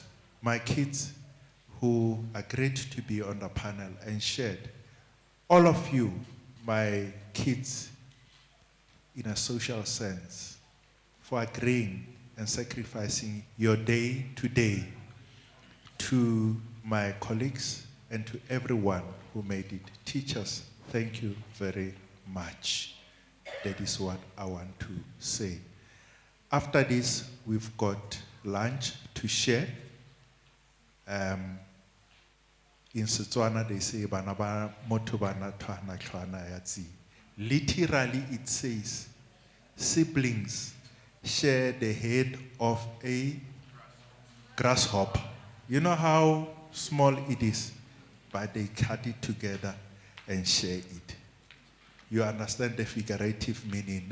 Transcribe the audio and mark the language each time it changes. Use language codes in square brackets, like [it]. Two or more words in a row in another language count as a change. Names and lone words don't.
[en] My kids who agreed to be on the panel and shared, all of you, my kids in a social sense, for agreeing and sacrificing your day to day, to my colleagues and to everyone who made it. Teachers, thank you very much. That is what I want to say. After this, we've got lunch to share In Setswana, they say, [tn] "Bana ba motho bana tshwana tshwana ya tsi." [en] Literally, it says, siblings share the head of a grasshopper. You know how small it is, but they cut it together and share it. You understand the figurative meaning?